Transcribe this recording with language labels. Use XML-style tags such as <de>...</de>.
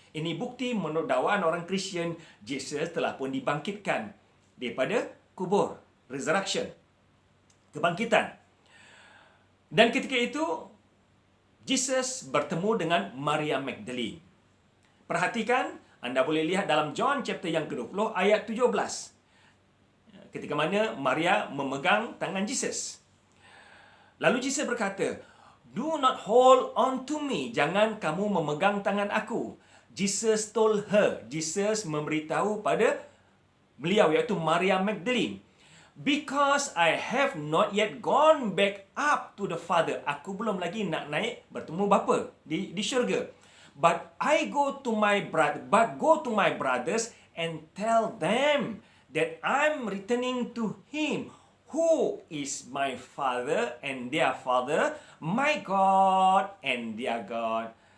<ms>Ini bukti menurut dakwaan orang Kristian, Jesus telah pun dibangkitkan daripada kubur. Resurrection. Kebangkitan. Dan ketika itu, Jesus bertemu dengan Maria Magdalene. Perhatikan, anda boleh lihat dalam John chapter yang ke-20 ayat 17. Ketika mana Maria memegang tangan Jesus. Lalu Jesus berkata,</ms> <en>"Do not hold on to me."</en> <ms>Jangan kamu memegang tangan aku.</ms> <en>Jesus told her.</en> <ms>Jesus memberitahu pada beliau, iaitu Maria Magdalene.</ms> <en>"Because I have not yet gone back up to the Father."</en> <ms>Aku belum lagi nak naik bertemu Bapa di syurga.</ms> <en>But go to my brothers and tell them that I'm returning to him, who is my father and their father, my God and their God.</en>